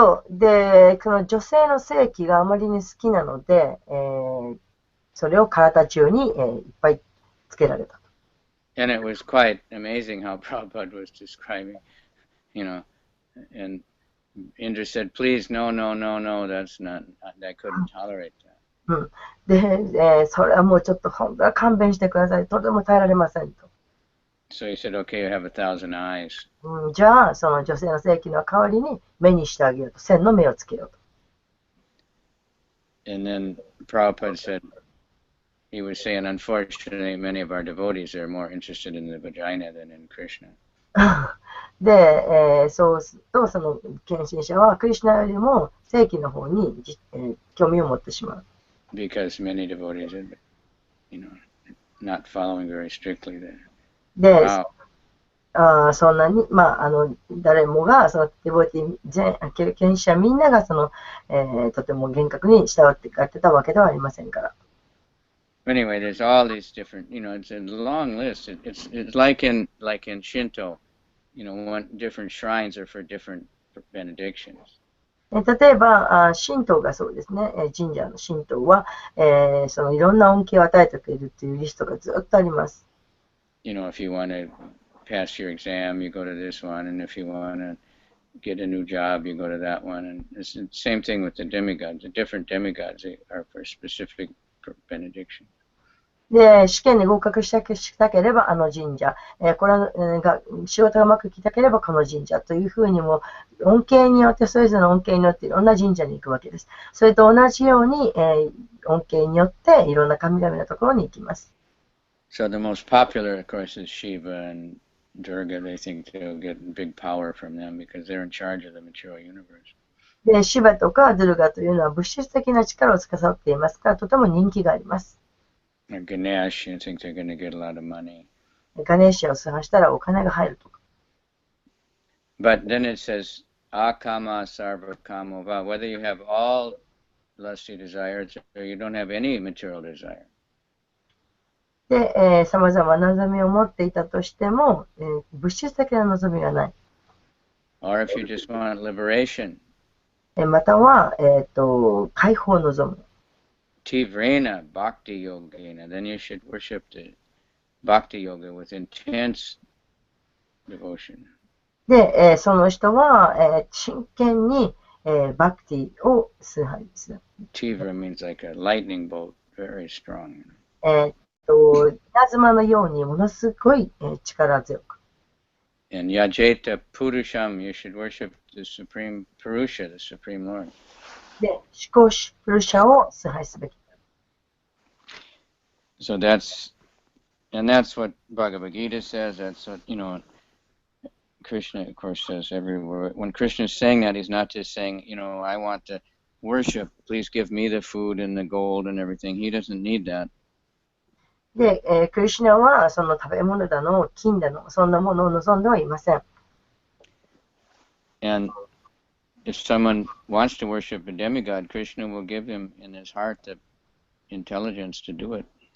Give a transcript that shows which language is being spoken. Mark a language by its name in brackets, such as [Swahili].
[Japanese] で、この女性の性器があまりに好きなので、それを体中に、いっぱいつけられた。 [English] And it was quite amazing how Prabhupada was describing, and Indra said, please, no, that's not, I couldn't tolerate that. [Japanese] で、それはもうちょっと本当は勘弁してください。とても耐えられませんと。 [English] So he said, okay, you have 1,000 eyes. [Japanese] じゃあ、その女性の性器の代わりに目にしてあげようと。 1000の目をつけようと。 [English] And then Prabhupada said, he was saying, unfortunately, many of our devotees are more interested in the vagina than in Krishna. [Japanese] で、そうすると、その献身者はクリシュナよりも性器の方に、興味を持ってしまう。 [English] Because many devotees are, not following very strictly there. で、 Wow. [Japanese] そんなに、誰もが、そのデボティ、献身者みんながその、とても厳格に従ってやってたわけではありませんから。 [English] Anyway, there's all these different, it's a long list. It's like in Shinto, different shrines are for different benedictions. [Japanese] 例えば、神道がそうですね。神社の神道は、そのいろんな恩恵を与えてくれるというリストがずっとあります。 [English] If you want to pass your exam, you go to this one, and if you want to get a new job, you go to that one. And it's the same thing with the demigods. The different demigods are for specific benediction. [Japanese] で、試験に合格したければあの神社、これが仕事がうまくいきたければこの神社というふうにも恩恵によってそれぞれの恩恵によっていろんな神社に行くわけです。それと同じように、恩恵によっていろんな神々のところに行きます。 [English] So the most popular, of course, is Shiva and Durga. They think they'll get big power from them because they're in charge of the material universe. [Japanese] で、シバとかドゥルガというのは物質的な力を司っていますから、とても人気があります。 [English] Ganesh, you think they're going to get a lot of money. [Japanese] ガネーシアを崇拝したらお金が入るとか。 [English] But then it says, [Sanskrit] akama sarva kamo va, [English] whether you have all lusty desires or you don't have any material desire. [Japanese] で、様々な望みを持っていたとしても、物質的な望みがない。 [English] Or if you just want liberation. [Japanese] または、解放を望む。 [Sanskrit] Tivrena bhakti yogena, [English] then you should worship the bhakti yoga with intense devotion. [Japanese] で、その人は、真剣に、バクティを崇拝する。 [English] Tivra means like a lightning bolt, very strong. [Japanese] 稲妻のようにものすごい、力強く。 [English] And [Sanskrit] Yajeta Purusham, [English] you should worship the Supreme Purusha, the Supreme Lord. [Japanese] で、シコシプルシャを崇拝すべき。 [English] So that's what Bhagavad Gita says. That's what, Krishna, of course, says everywhere. When Krishna is saying that, he's not just saying, I want to worship. Please give me the food and the gold and everything. He doesn't need that. [Japanese] で、クリシュナはその食べ物だの、金だの、そんなものを望んではいません。 [English] And if someone wants to worship a demigod, Krishna will give him in his heart the intelligence to do it.